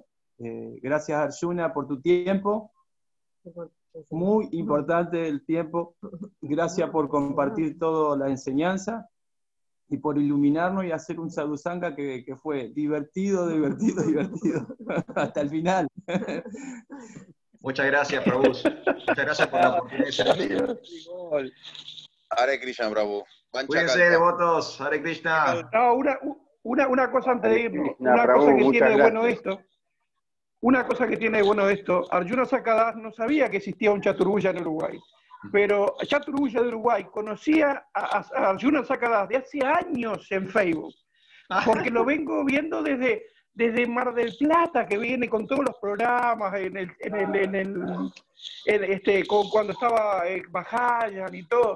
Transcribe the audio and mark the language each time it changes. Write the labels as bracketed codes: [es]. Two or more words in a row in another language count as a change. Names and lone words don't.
[es] Gracias, Arjuna, por tu tiempo. Muy importante el tiempo. Gracias por compartir toda la enseñanza y por iluminarnos y hacer un sadhusanga que fue divertido hasta el final. Muchas gracias, Prabhu. Muchas gracias por la oportunidad. Hare Krishna, Prabhu. Cuídense, devotos. Hare Krishna. No, una cosa antes de irnos. Krishna, Una Prabhu, cosa que muchas tiene gracias. bueno esto. Una cosa que tiene bueno esto. Arjuna Sakadas no sabía que existía un Chaturvya en Uruguay. Pero Chaturvya de Uruguay conocía a Arjuna Sakadas de hace años en Facebook, porque lo vengo viendo desde Mar del Plata, que viene con todos los programas, cuando estaba Bajayan y todo.